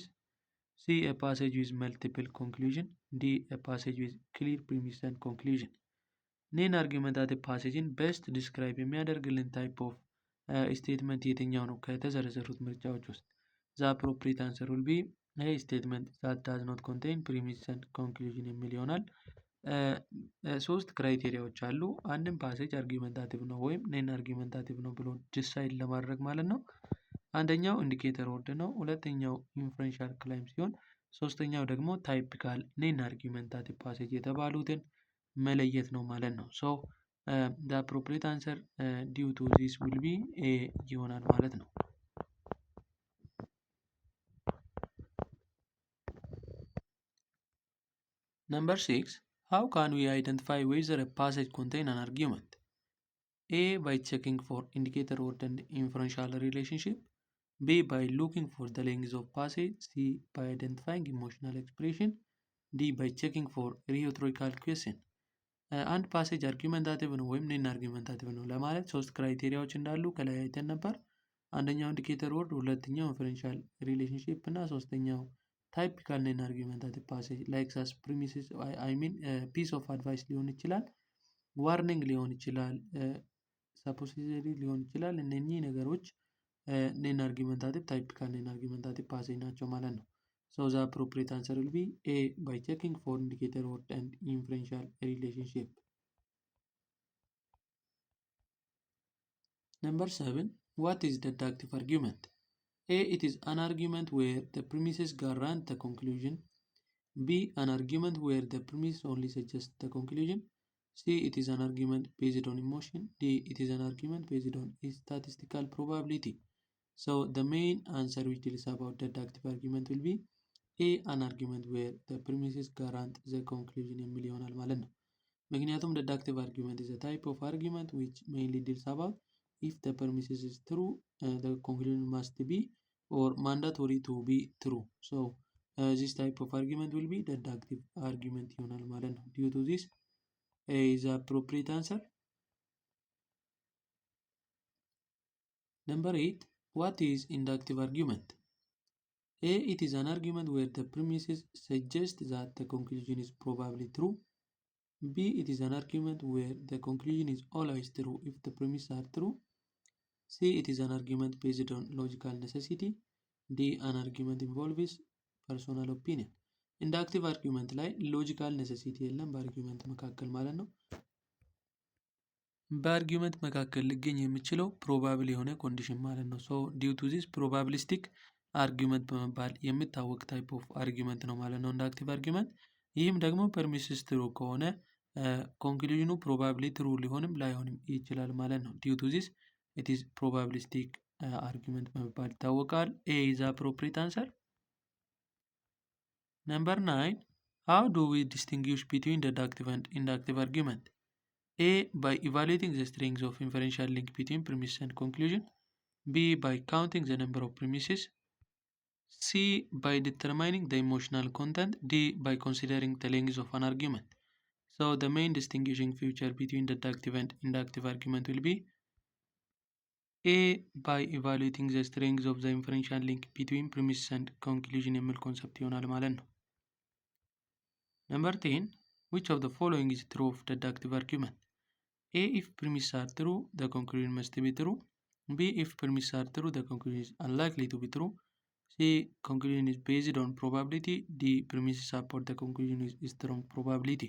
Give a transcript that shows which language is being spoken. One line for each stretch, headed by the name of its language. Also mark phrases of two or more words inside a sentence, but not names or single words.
English: C. A passage with multiple conclusion. D. A passage with clear premise and conclusion. inargumentative passage best describe
Amharic: የሚያደርግልን
English: type of statement
Amharic: የትኛው ነው ከተዘረዘሩት ምርጫዎች ውስጥ?
English: the appropriate answer will be statement that does not contain premise and conclusion
Amharic: የሚል ይሆናል። ሶስት ክራይቴሪያዎች አሉ። አንድም ፓሴጅ አርጊመንታቲቭ ነው ወይም
English: non argumentative
Amharic: ነው ብሎ ዲሳይድ ለማድረግ ማለት ነው። አንደኛው
English: indicator word
Amharic: ነው። ሁለተኛው
English: inferential claim
Amharic: ሲሆን ሶስተኛው ደግሞ
English: typical non argumentative passage
Amharic: የተባሉትን መለየት ነው ማለት ነው።
English: so the appropriate answer due to this will be A
Amharic: ይሆናል ማለት ነው።
English: Number 6, how can we identify whether a passage contains an argument? A. By checking for indicator word and inferential relationship. B. By looking for the length of passage. C. By identifying emotional expression. D. By checking for rhetorical question.
Amharic: አንድ ፓሴጅ አርጊመንታቲቭ ነው ወይም
English: non argumentative
Amharic: ነው ለማለት ሶስት ክራይቴሪያዎች እንዳሉ ከላይ አይተን ነበር። አንደኛው ኢንዲኬተር ወርድ፣ ሁለተኛው
English: inferential relationship
Amharic: እና ሶስተኛው
English: typical non argumentative passage like sas premises I mean piece of advice
Amharic: ሊሆን ይችላል፣ ዋርኒንግ ሊሆን ይችላል፣ ሰፖሲተሪ ሊሆን ይችላል። እነኚህ ነገሮች
English: non argumentative typical non argumentative passage
Amharic: ናቸው ማለት ነው።
English: So the appropriate answer will be A, by checking for indicator word and inferential relationship. Number 7. What is deductive argument? A. It is an argument where the premises guarantee the conclusion. B. An argument where the premise only suggests the conclusion. C. It is an argument based on emotion. D. It is an argument based on statistical probability. So the main answer which is about deductive argument will be A. An argument where the premises guarantee the conclusion
Amharic: የሚል ይሆናል ማለት ነው። ምክንያቱም
English: deductive argument is a type of argument which mainly deals about if the premises is true, the conclusion must be or mandatory to be true. So this type of argument will be deductive argument
Amharic: ይሆናል ማለት ነው።
English: Due to this, A is the appropriate answer. Number 8. What is inductive argument? A. It is an argument where the premises suggest that the conclusion is probably true. B. It is an argument where the conclusion is always true if the premises are true. C. It is an argument based on logical necessity. D. An argument involves personal opinion. inductive argument
Amharic: ላይ
English: logical necessity
Amharic: የለም በአርጊመንት መካከል ማለት ነው። በአርጊመንት መካከል ሊገኝ የሚችለው ፕሮባብል የሆነ ኮንዲሽን ማለት ነው።
English: so due to this probabilistic argument
Amharic: በመባል የሚታወቅ
English: type of argument
Amharic: ነው ማለት ነው
English: inductive argument።
Amharic: ይህም ደግሞ
English: premises true
Amharic: ከሆነ ኮንክሉዥኑ
English: probably true
Amharic: ሊሆንም ላይሆንም ይችላል ማለት ነው።
English: due to this it is probabilistic argument
Amharic: በመባል ይታወቃል።
English: A is appropriate answer. Number 9. How do we distinguish between deductive and inductive argument? A. By evaluating the strength of inferential link between premise and conclusion. B. By counting the number of premises. C. By determining the emotional content. D. By considering the length of an argument. So the main distinguishing feature between deductive and inductive argument will be A. By evaluating the strength of the inferential link between premise and conclusion
Amharic: የሚል ኮንሰፕት ይሆናል ማለት ነው።
English: Number 10. Which of the following is true of deductive argument? A. If premises are true, the conclusion must be true. B. If premises are true, the conclusion is unlikely to be true. C. Conclusion is based on probability. D. Premises support the conclusion is strong probability.